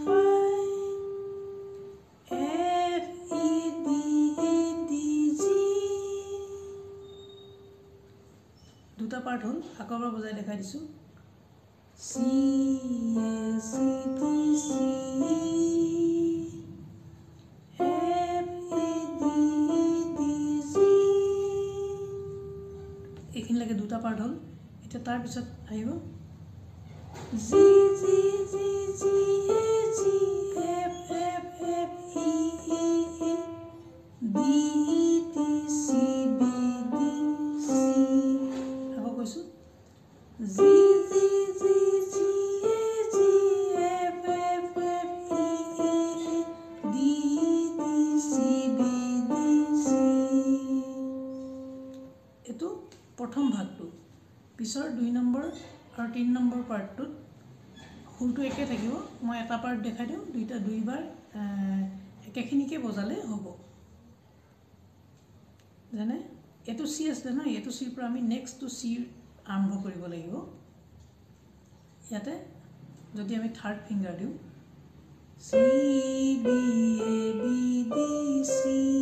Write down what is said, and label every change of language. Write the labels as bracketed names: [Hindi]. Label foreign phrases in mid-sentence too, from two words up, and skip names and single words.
[Assamese] 5 F E D A D G দুটা পাৰ্ট হ'ল আকৌ এবাৰ বজাই দেখাই দিছোঁ C A C D C F E D D G এইখিনিলৈকে দুটা পাৰ্ট হ'ল এতিয়া তাৰপিছত আহিব G G G G A G F F F E E E D E T C B D C আকৌ কৈছোঁ G G G G A G F F F E E E D E T C B D C এইটো প্ৰথম ভাগটো পিছৰ 2 নম্বৰ আৰু 3 নম্বৰ পাৰ্টটোত সুৰটো একে থাকিব মই এটা পাৰ্ট দেখাই দিওঁ দুইবাৰ একেখিনিকে বজালে হ'ব যেনে এইটো চি আছিলে ন এইটো চিৰ পৰা আমি নেক্সটটো চি আৰম্ভ কৰিব লাগিব ইয়াতে যদি আমি [English] third finger [Assamese] দিওঁ চি বি এ বি ডি চি